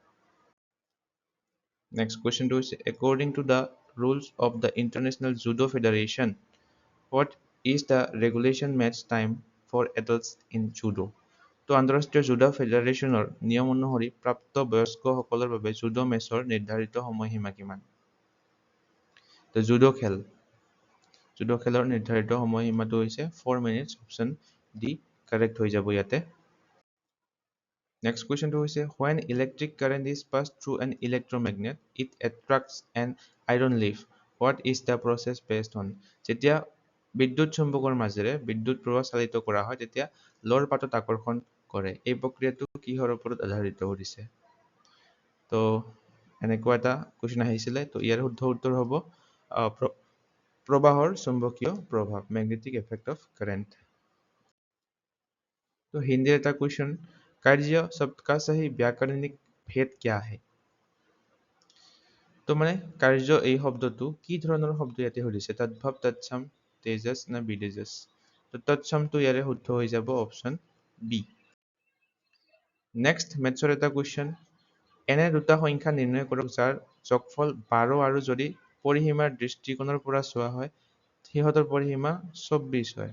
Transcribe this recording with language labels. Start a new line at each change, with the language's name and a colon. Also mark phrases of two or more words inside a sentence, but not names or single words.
English: Next question হৈছে, According to the rules of the International Judo Federation, what is the regulation match time for adults in judo?
Assamese: তো আন্তঃৰাষ্ট্ৰীয় জুডো ফেডাৰেশ্যনৰ নিয়ম অনুসৰি প্ৰাপ্ত বয়স্কসকলৰ বাবে জুডো মেচৰ নিৰ্ধাৰিত সময়সীমা কিমান? তো জুডো খেলৰ নিৰ্ধাৰিত সময়সীমাটো হৈছে 4 minutes,
English: option D correct
Assamese: হৈ যাব ইয়াতে।
English: Next question to is when electric current is passed through an electromagnet, it attracts an iron leaf. What is the process based on?
Assamese: যেতিয়া বিদ্যুৎ চুম্বকৰ মাজেৰে বিদ্যুৎ প্ৰবাহ চালিত কৰা হয় তেতিয়া লৰ পাতত আকৰ্ষণ কৰে। এই প্ৰক্ৰিয়াটো কিহৰ ওপৰত আধাৰিত কৰিছে? তো এনেকুৱা এটা কুৱেশ্যন আহিছিলে। তো ইয়াৰ শুদ্ধ উত্তৰ হ'ব প্ৰবাহৰ চুম্বকীয় প্ৰভাৱ,
English: magnetic effect of current.
Hindi: तो हिंदी এটা क्वेश्चन कार्य शब्द का सही व्याकरणिक भेद क्या है?
Assamese: তো মানে কাৰ্য এই শব্দটো কি ধৰণৰ শব্দ ইয়াতে সুধিছে, তদ্ভৱ, তৎসম, তেজস না বিদেজস? তো তৎসমটো ইয়াৰে শুদ্ধ হৈ যাব, অপশ্যন বি। নেক্সট মেথছৰ এটা কুৱেশ্যন, এনে দুটা সংখ্যা নিৰ্ণয় কৰক যাৰ যোগফল 12 আৰু যদি পৰিসীমাৰ দৃষ্টিকোণৰ পৰা চোৱা হয় সিহঁতৰ পৰিসীমা 24 হয়।